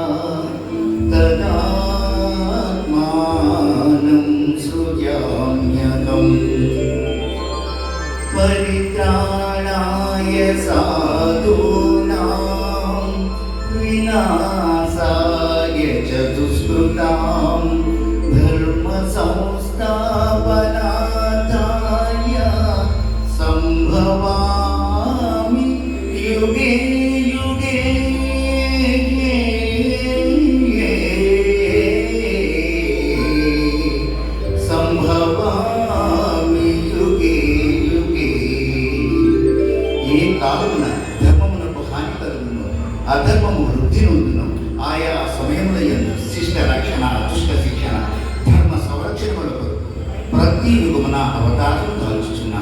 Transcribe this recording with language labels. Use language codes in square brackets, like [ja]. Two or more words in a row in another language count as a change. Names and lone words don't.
[sa] तदात्मानं सृजाम्यहम् परित्राणाय साधूनां विनाशाय चतुष्कृतां धर्म संस्थापनार्थाय संभवामि युगे युगे। సంభవామి యుగే యుగే. [te] ఏ కాలమున ధర్మమునకు హాని కలుగును, అధర్మము వృద్ధి నొందును. ఆయా సమయముల యందు శిష్ట రక్షణ, దుష్ట శిక్షణ, ధర్మ సంరక్షణములకు ప్రతి యుగమున అవతారం దాల్చుచున్నది.